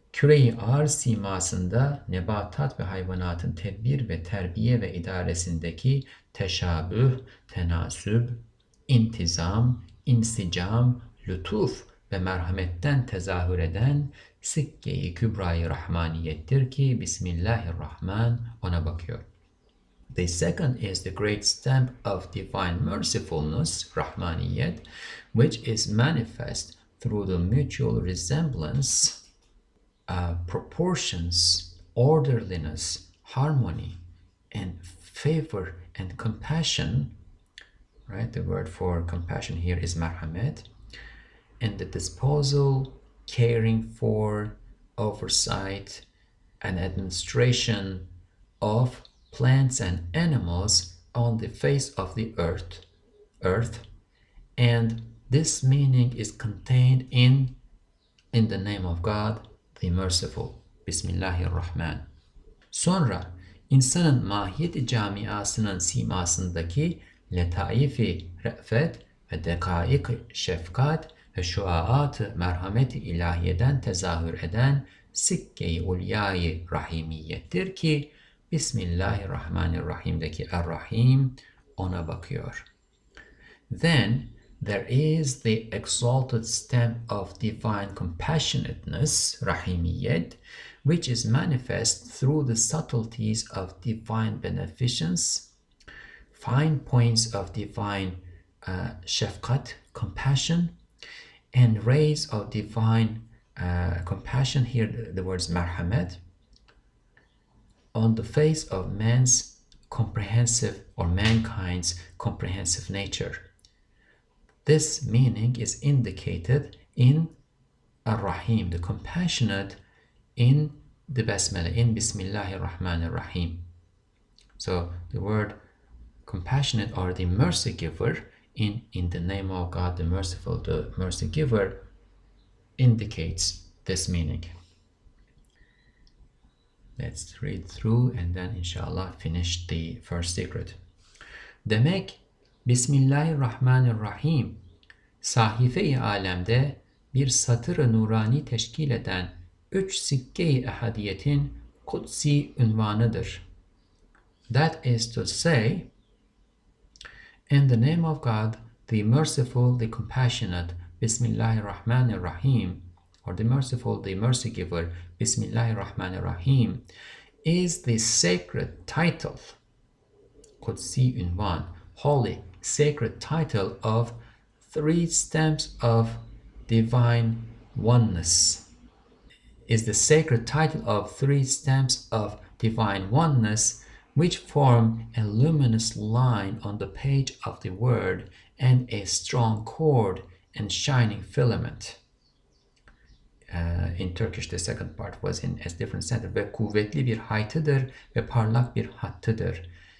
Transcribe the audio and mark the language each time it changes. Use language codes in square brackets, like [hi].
[tr] Küre-i arz simasında nebatat ve hayvanatın tedbir ve terbiye ve idaresindeki teşabüh, tenasüb, intizam, insicam, lütuf ve merhametten tezahür eden sikke-i kübra-i rahmaniyettir ki Bismillahirrahman ona bakıyor. [en] The second is the great stamp of divine mercifulness, rahmaniyet, which is manifest through the mutual resemblance, proportions, orderliness, harmony, and favor and compassion. Right, the word for compassion here is marhamet, and the disposal, caring for, oversight, and administration of plants and animals on the face of the earth, and this meaning is contained in the name of God, the Merciful. [ar] Bismillahirrahman. [tr] Sonra insanın mahiyeti camiasının simasındaki letaifi re'fet ve dekaik şefkat ve şuaat-ı merhameti ilahiyeden tezahür eden sikke-i ulyâ-i rahimiyettir ki Bismillahirrahmanirrahim'deki Er-Rahim ona bakıyor. [en] Then there is the exalted stamp of divine compassionateness, rahimiyet, which is manifest through the subtleties of divine beneficence, fine points of divine shafqat, compassion, and rays of divine compassion, here the words marhamat, on the face of man's comprehensive or mankind's comprehensive nature. This meaning is indicated in Ar-Rahim, the compassionate, in the Basmalah, in Bismillahirrahmanirrahim. So the word compassionate or the mercy giver in the name of God, the merciful, the mercy giver, indicates this meaning. Let's read through and then inshallah finish the first secret. [tr] Demek Bismillahirrahmanirrahim sahife-i alemde bir satır-ı nurani teşkil eden 3 sikke-i ehadiyetin kutsi ünvanıdır. [en] That is to say, in the name of God, the merciful, the compassionate, Bismillahirrahmanirrahim, or the merciful, the mercy giver, Bismillahirrahmanirrahim, is the sacred title, Qudsi Unwan, holy, sacred title of 3 stamps of divine oneness. Is the sacred title of 3 stamps of divine oneness, which form a luminous line on the page of the word and a strong cord and shining filament. In Turkish, the second part was in a different sentence. [tr] Ve kuvvetli bir haytıdır ve parlak bir hattıdır.